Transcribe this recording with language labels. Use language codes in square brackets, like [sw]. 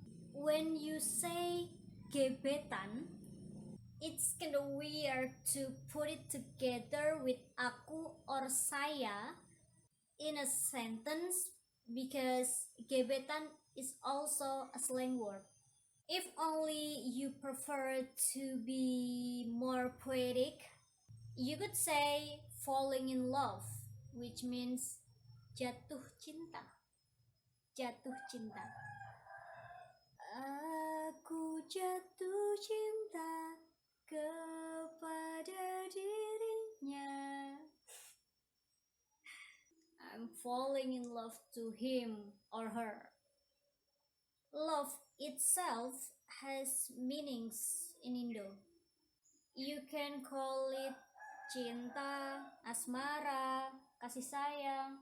[en] When you say gebetan, it's kind of weird to put it together with aku or saya in a sentence because gebetan is also a slang word. If only you prefer to be more poetic, you could say falling in love, which means [id] jatuh cinta. Jatuh cinta. Aku jatuh cinta kepada dirinya. [en] I'm falling in love to him or her. Love itself has meanings in Indo. You can call it cinta, asmara, kasih sayang.